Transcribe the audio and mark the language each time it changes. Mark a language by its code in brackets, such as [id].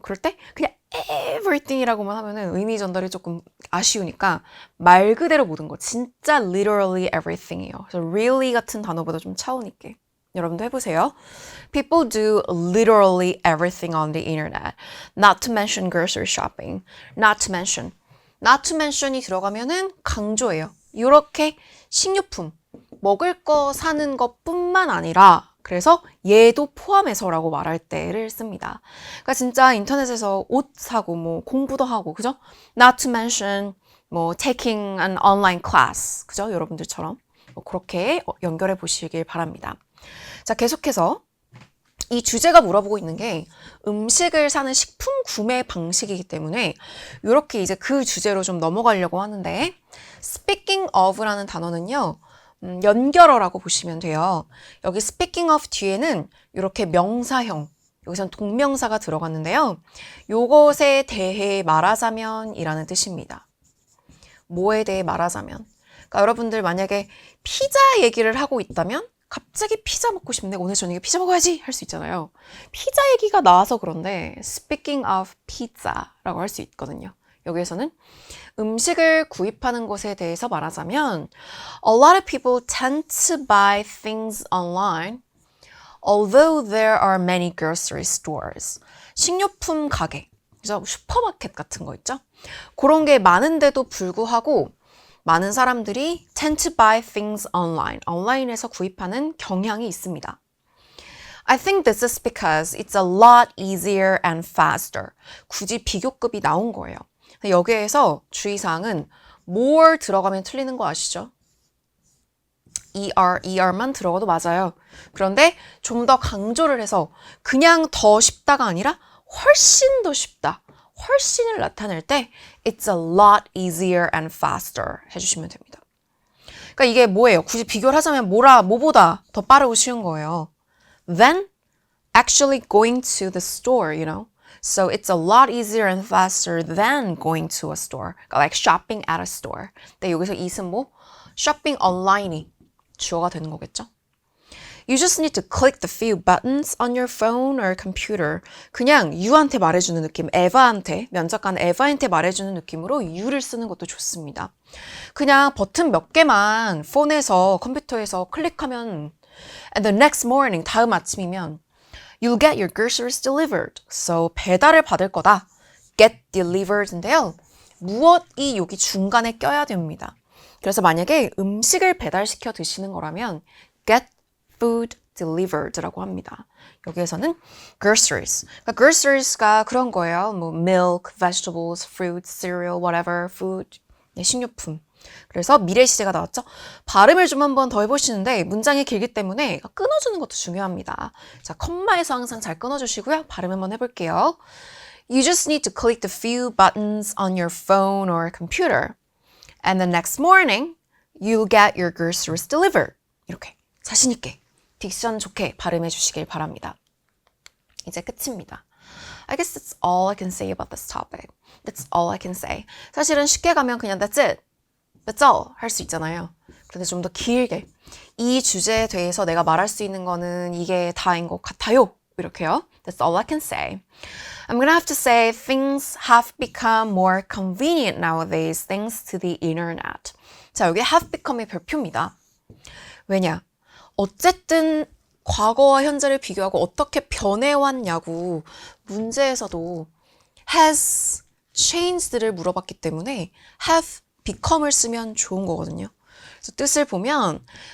[ko] 그럴 때 그냥 everything이라고만 하면은 의미 전달이 조금 아쉬우니까 말 그대로 모든 거 진짜 [en] literally everything [ko] 이에요. 그래서 really 같은 단어보다 좀 차원 있게 여러분도 해보세요. [en] People do literally everything on the internet. Not to mention grocery shopping. Not to mention [ko] 이 들어가면은 강조예요. 이렇게 식료품, 먹을 거 사는 것뿐만 아니라 그래서 얘도 포함해서라고 말할 때를 씁니다. 그러니까 진짜 인터넷에서 옷 사고 뭐 공부도 하고 그죠? [en] Not to mention 뭐 taking an online class 그죠? [ko] 여러분들처럼 뭐 그렇게 연결해 보시길 바랍니다. 자, 계속해서 이 주제가 물어보고 있는 게 음식을 사는 식품 구매 방식이기 때문에 이렇게 이제 그 주제로 좀 넘어가려고 하는데 speaking of라는 단어는요. 연결어라고 보시면 돼요. 여기 speaking of 뒤에는 이렇게 명사형, 여기선 동명사가 들어갔는데요. 요것에 대해 말하자면 이라는 뜻입니다. 뭐에 대해 말하자면. 그러니까 여러분들 만약에 피자 얘기를 하고 있다면 갑자기 피자 먹고 싶네. 오늘 저녁에 피자 먹어야지 할 수 있잖아요. 피자 얘기가 나와서 그런데 [en] speaking of pizza [ko] 라고 할 수 있거든요. 여기에서는 음식을 구입하는 것에 대해서 말하자면 [en] A lot of people tend to buy things online although there are many grocery stores. [ko] 식료품 가게, 그죠? 슈퍼마켓 같은 거 있죠? 그런 게 많은데도 불구하고 많은 사람들이 [en] tend to buy things online. [ko] 온라인에서 구입하는 경향이 있습니다. [en] I think this is because it's a lot easier and faster. [ko] 굳이 비교급이 나온 거예요. 여기에서 주의사항은 more 들어가면 틀리는 거 아시죠? ER만 들어가도 맞아요. 그런데 좀 더 강조를 해서 그냥 더 쉽다가 아니라 훨씬 더 쉽다. 훨씬을 나타낼 때 [en] it's a lot easier and faster [ko] 해주시면 됩니다. 그러니까 이게 뭐예요? 굳이 비교를 하자면 뭐보다 더 빠르고 쉬운 거예요. [en] Then actually going to the store, you know? So it's a lot easier and faster than going to a store. Like shopping at a store. [ko] 근데 여기서 it은 뭐? shopping online이 주어가 되는 거겠죠? [en] You just need to click the few buttons on your phone or computer. [ko] 그냥 you한테 말해주는 느낌, 면접관 에바한테 말해주는 느낌으로 you를 쓰는 것도 좋습니다. 그냥 버튼 몇 개만 폰에서, 컴퓨터에서 클릭하면 [en] and the next morning, [ko] 다음 아침이면 [en] You'll get your groceries delivered. [ko] So 배달을 받을 거다. Get delivered인데요. 무엇이 여기 중간에 껴야 됩니다. 그래서 만약에 음식을 배달시켜 드시는 거라면 [en] get food delivered [ko] 라고 합니다. 여기에서는 groceries. 그러니까 groceries가 그런 거예요. [en] 뭐 milk, vegetables, fruits, cereal, whatever, food. [ko] 네, 식료품. 그래서 미래 시제가 나왔죠. 발음을 좀 한번 더 해보시는데 문장이 길기 때문에 끊어주는 것도 중요합니다. 자, 컴마에서 항상 잘 끊어주시고요. 발음 한번 해볼게요. [en] You just need to click the few buttons on your phone or computer. And the next morning, you'll get your groceries delivered. [ko] 이렇게 자신 있게, 딕션 좋게 발음해 주시길 바랍니다. 이제 끝입니다. [en] I guess that's all I can say about this topic. That's all I can say. [ko] 사실은 쉽게 가면 그냥 [en] that's it. That's all [ko] 할 수 있잖아요. 그런데 좀 더 길게 이 주제에 대해서 내가 말할 수 있는 거는 이게 다인 것 같아요. 이렇게요. [en] That's all I can say. I'm gonna have to say things have become more convenient nowadays thanks to the internet. [ko] 자, 여기 have become의 별표입니다. 왜냐? 어쨌든 과거와 현재를 비교하고 어떻게 변해왔냐고 문제에서도 has changed를 물어봤기 때문에 have become을 쓰면 좋은 거거든요. 그래서 뜻을 보면